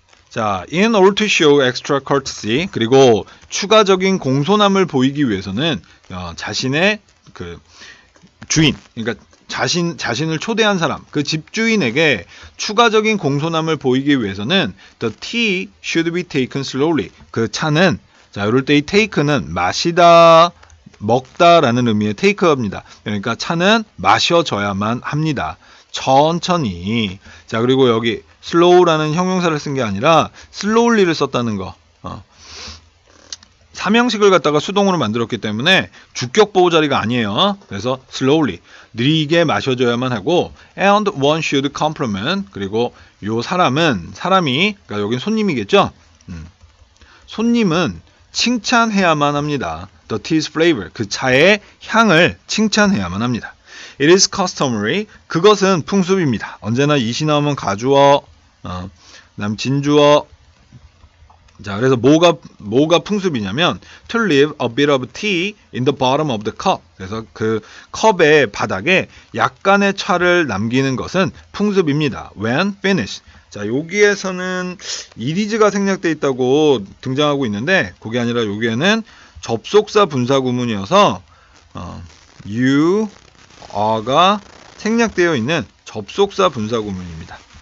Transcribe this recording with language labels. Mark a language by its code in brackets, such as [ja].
[en] 자, in order to show extra courtesy. [ko] 그리고 추가적인 공손함을 보이기 위해서는 자신의 그 주인, 그러니까 자신을 초대한 사람, 그 집주인에게 추가적인 공손함을 보이기 위해서는 [en] the tea should be taken slowly. [ko] 그 차는, 자, 이럴 때 이 take는 마시다, 먹다라는 의미의 take입니다. 그러니까 차는 마셔져야만 합니다. 천천히. 자, 그리고 여기 slow라는 형용사를 쓴 게 아니라 slowly를 썼다는 거. 삼형식을 갖다가 수동으로 만들었기 때문에 주격 보호 자리가 아니에요. [en] 그래서 slowly, [ko] 느리게 마셔줘야만 하고 [en] and one should compliment. [ko] 그리고 요 사람이, 그러니까 여긴 손님이겠죠. 손님은 칭찬해야만 합니다. [en] The tea's flavor, [ko] 그 차의 향을 칭찬해야만 합니다. [en] It is customary, [ko] 그것은 풍습입니다. 언제나 이시 나오면 가주어, 그다음 진주어. 자, 그래서 뭐가 풍습이냐면 [en] to leave a bit of tea in the bottom of the cup. [ko] 그래서 그 컵의 바닥에 약간의 차를 남기는 것은 풍습입니다. [en] When finished. [ko] 자, 여기에서는 it is가 생략되어 있다고 등장하고 있는데 그게 아니라 여기에는 접속사 분사 구문이어서 you, are가 생략되어 있는 접속사 분사 구문입니다.